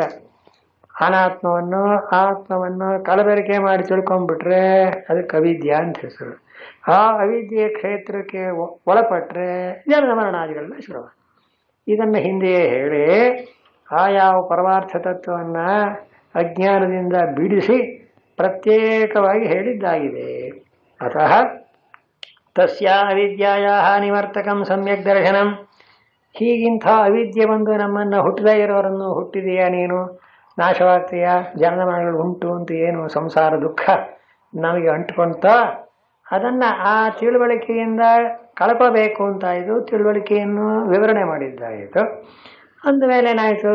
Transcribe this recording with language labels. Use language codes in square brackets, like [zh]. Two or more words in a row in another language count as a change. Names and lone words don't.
[kn] ಅನಾತ್ಮವನ್ನು ಆತ್ಮವನ್ನು ಕಲಬೆರಕೆ ಮಾಡಿ ತಿಳ್ಕೊಂಡ್ಬಿಟ್ರೆ ಅದಕ್ಕೆ ಅವಿದ್ಯಾ ಅಂತ ಹೆಸರು. ಆ ಅವಿದ್ಯೆಯ ಕ್ಷೇತ್ರಕ್ಕೆ ಒಳಪಟ್ಟರೆ ಜನನ ಮರಣಾದಿಗಳನ್ನ ಶುರು. ಇದನ್ನು ಹಿಂದೆಯೇ ಹೇಳಿ ಯಾವ ಪರಮಾರ್ಥ ತತ್ವವನ್ನು ಅಜ್ಞಾನದಿಂದ ಬಿಡಿಸಿ ಪ್ರತ್ಯೇಕವಾಗಿ ಹೇಳಿದ್ದಾಗಿದೆ. [sa] ಅತಃ ತಸ್ಯ ಅವಿದ್ಯಾಯ ನಿವರ್ತಕಂ ಸಮ್ಯಕ್ ದರ್ಶನಂ. [kn] ಹೀಗಿಂಥ ಅವಿದ್ಯೆ ಬಂದು ನಮ್ಮನ್ನು ಹುಟ್ಟದೇ ಇರೋರನ್ನು ಹುಟ್ಟಿದೆಯಾ ನೀನು, ನಾಶವಾಗ್ತೀಯಾ, ಜನನ ಮರಣಗಳು ಉಂಟು ಅಂತ ಏನು ಸಂಸಾರ ದುಃಖ ನಮಗೆ ಅಂಟ್ಕೊಂತ, ಅದನ್ನು ಆ ತಿಳುವಳಿಕೆಯಿಂದ ಕಳ್ಕೋಬೇಕು ಅಂತಾಯಿತು. ತಿಳುವಳಿಕೆಯನ್ನು ವಿವರಣೆ ಮಾಡಿದ್ದಾಯಿತು. ಅಂದಮೇಲೆ ಏನಾಯಿತು?